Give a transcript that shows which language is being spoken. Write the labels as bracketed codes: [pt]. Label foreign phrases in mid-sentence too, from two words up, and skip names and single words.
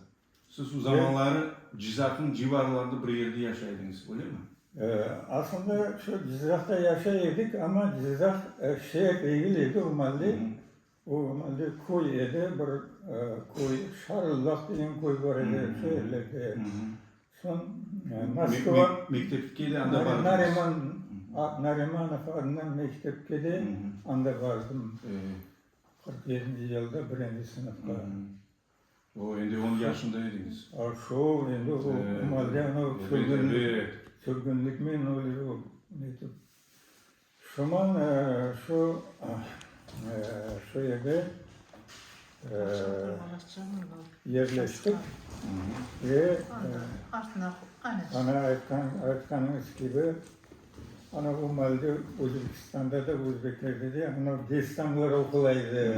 [crh] Siz o zamanları Cizak'ın civarlarında bir yerde yaşaydınız, öyle mi? Aslında şu Cizak'ta yaşayırdık ama Cizak şehir değildi o mahalle. O mahalle koy edi, bir koy, Şarıldak degen koy var idi şehirlerde. Son Moskva, Mektepke de anda bardınız. Narimanov adından mektepke de anda bardım. 47. yılda 1. sınıfta. O endi 10 yaşındaydınız. Şu endi o mahalle sürgünlük men oluyor netip. Şuman şu yerde yerleştik ve ana aytkanınız gibi ana bu malda Özbekistan'da da Özbeklerde de ana destanlar okulaydı.